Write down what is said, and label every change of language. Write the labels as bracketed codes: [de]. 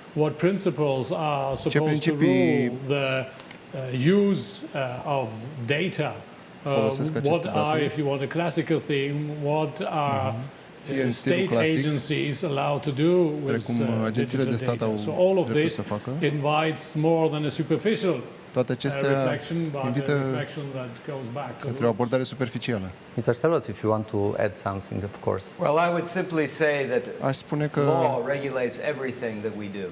[en] What principles are supposed to rule the use of data? What are, if you want a classical theme, what are state agencies allowed to do with digital data? So all of this invites more than a superficial [ro] toate acestea invită către o abordare superficială. [en] Mr. Sellers, if you want to add something, of course. Well, I would simply say that [ro] aș spune că [en] law regulates everything that we do.